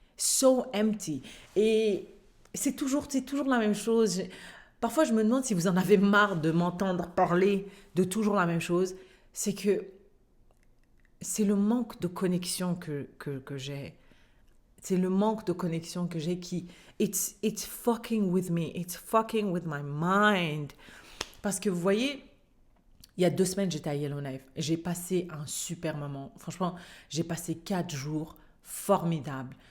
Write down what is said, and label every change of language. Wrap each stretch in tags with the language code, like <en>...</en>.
<en>So empty.</en> <fr>Et c'est toujours la même chose. Parfois, je me demande si vous en avez marre de m'entendre parler de toujours la même chose. C'est que c'est le manque de connexion que j'ai. C'est le manque de connexion que j'ai qui...</fr> <en>It's fucking with me. It's fucking with my mind.</en> <fr>Parce que vous voyez, il y a 2 semaines, j'étais à Yellowknife. J'ai passé un super moment. Franchement, j'ai passé 4 jours formidables.</fr>